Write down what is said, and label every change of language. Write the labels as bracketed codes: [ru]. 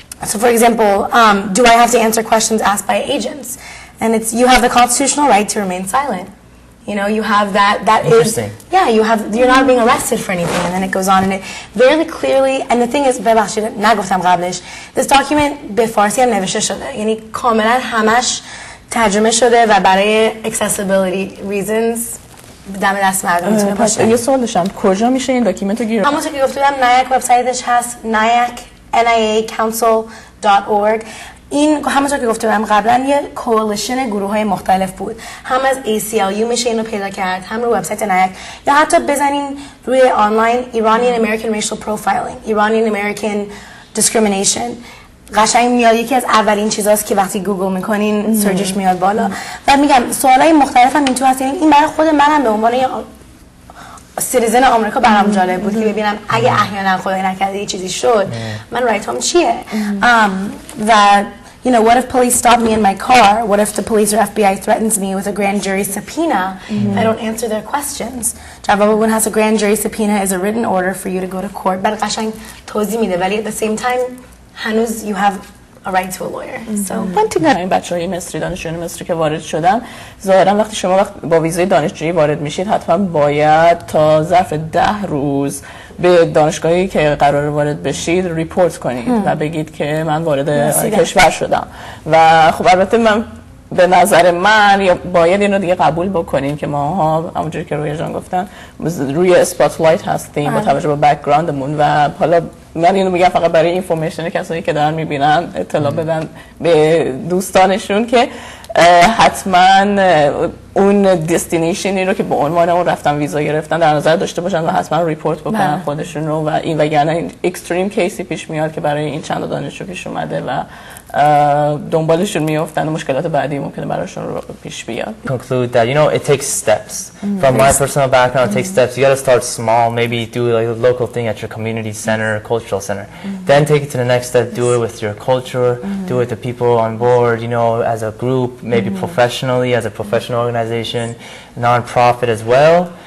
[en] So for example, do I have to answer questions asked by agents? And it's, you have the constitutional right to remain silent. You know, you have that Interesting. You're not being arrested for anything, and then it goes on, and it very clearly, and the thing is, [fa] نگفتم قبلش, [en] this document [fa] به فارسی هم نوشته شده, یعنی کاملا همش ترجمه شده و برای [en] accessibility reasons [fa] دم دست مردم میتونه باشه. یه سوال داشتم کجا میشه این داکیومنت رو گیر؟ همونطور که گفتم نایک وبسایتش هست niacouncil.org. این همونطور که گفتم قبلا یه کولیشن گروه‌های مختلف بود. هم از ACLU میشه اینو پیدا کرد، هم رو وبسایت نایک، یا حتی بزنین روی آنلاین Iranian American Racial Profiling, Iranian American Discrimination. قشنگ میاد، یکی از اولین چیزاست که وقتی گوگل میکنین سرچش میاد بالا. و میگم سوالای مختلف هم این تو هست. این برای خود منم به عنوان یه سیتیزن آمریکا برام جالب بود که ببینم اگه احیانا خدای نکرده یه چیزی شد من رایت هم چیه. [en] و you know, what if police stop me in my car? What if the police or FBI threatens me with a grand jury subpoena if I don't answer their questions? [fa] جواب اون هست [en] a grand jury subpoena is a written order for you to go to court. [fa] بعد قشنگ توضیح میده ولی [en] at the same time هنوز you have a right to a lawyer. So [fa] من این بچه‌های مصری دانشجویان مصری که وارد شدن ظاهرا وقتی شما با ویزای دانشجویی وارد میشید حتما باید تا ظرف 10 روز به دانشگاهی که قرار وارد بشید ریپورت کنید و بگید که من وارد کشور شدم. و خب البته من به نظر من یا باید اینو دیگه قبول بکنیم که ماها همونجوری که رویا جان گفتن روی اسپاتلایت هستیم با توجه به بک‌گراندمون. و حالا من اینو میگم فقط برای اینفورمیشن کسایی که دارن میبینن اطلاع بدن به دوستانشون که حتما اون دستینیشنی رو که به عنوان اون رفتن ویزا گرفتن در نظر داشته باشن و حتما ریپورت بکنن خودشون رو. و این وگرنه این اکستریم کیسی پیش میاد که برای این چند دانشجو پیش اومده و دنبالشون میافتن و مشکلات بعدی ممکنه براشون رو پیش بیاد. [en] Conclude that it takes steps. From my personal background, it takes steps. You got to start small, maybe do like a local thing at your community center, cultural center. Then take it to the next step, do it with your culture, do it with the people on board, as a group, maybe professionally, as a professional organization, non-profit as well.